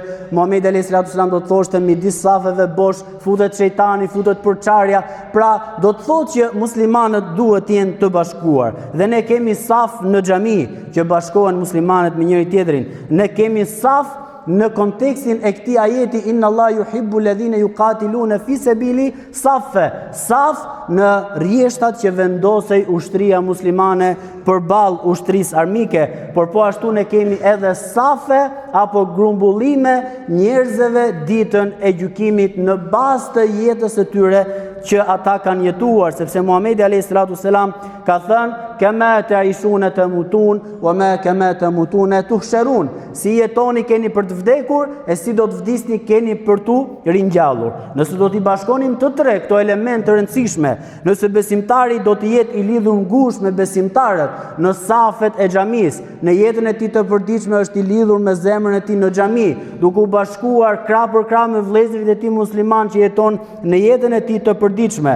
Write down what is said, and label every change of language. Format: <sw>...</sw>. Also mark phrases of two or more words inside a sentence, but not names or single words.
<sq>Muhamedi</sq> <ar>عليه الصلاة والسلام</ar> <sq>do të thoshte midis safeve bosh futet shejtani, futet përçarja. Pra do të thotë që muslimanët duhet të jenë të bashkuar. Dhe ne kemi saf në xhami që bashkohen muslimanët me njëri tjetrin. Ne kemi saf në kontekstin e këtij ajeti:</sq> <ar>إن الله يحب الذين يقاتلون في سبيل صفا.</ar> <sq>Saf në rrjeshtat që vendosej ushtria muslimane përballë ushtrisë armike, por po ashtu ne kemi edhe safe apo grumbullime njerëzve ditën e gjykimit në bazë të jetës së tyre që ata kanë jetuar, sepse Muhamedi</sq> <ar>عليه الصلاة والسلام</ar> <sq>ka thënë</sq> <ar>كما تعيشون تموتون وما كما تموتون تحشرون.</ar> <sq>Si jetoni keni për të vdekur e si do të vdisni keni për tu ringjallur. Nëse do t'i bashkonim të tre këto elemente të rëndësishme, nëse besimtari do të jetë i lidhur ngushtë me besimtarët në safet e xhamisë, në jetën e tij të përditshme është i lidhur me zemrën e tij në xhami, duke u bashkuar krah për krah me vëllezërit e tij musliman që jeton në jetën e tij të përditshme.</sq>